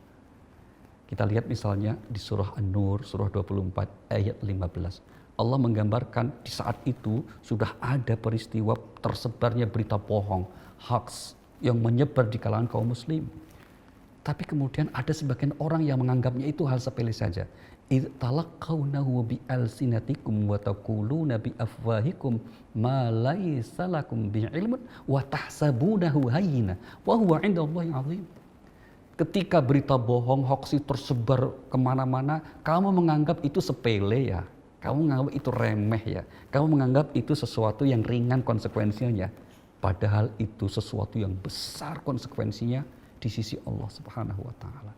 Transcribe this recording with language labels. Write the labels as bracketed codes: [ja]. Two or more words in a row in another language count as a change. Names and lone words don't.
[id] Kita lihat misalnya di surah An-Nur, surah 24 ayat 15. Allah menggambarkan di saat itu sudah ada peristiwa tersebarnya berita bohong, hoax yang menyebar di kalangan kaum muslim. Tapi kemudian ada sebagian orang yang menganggapnya itu hal sepele saja. [ar] تلقونه بألسنتكم وتقولون بأفواهكم ما ليس لكم بعلم وتحسبونه هينا وهو عند الله عظيم. [id] Ketika berita bohong, hoax itu tersebar kemana-mana, kamu menganggap itu sepele ya, kamu menganggap itu remeh ya, kamu menganggap itu sesuatu yang ringan konsekuensinya, padahal itu sesuatu yang besar konsekuensinya di sisi Allah [ar] سبحانه وتعالى.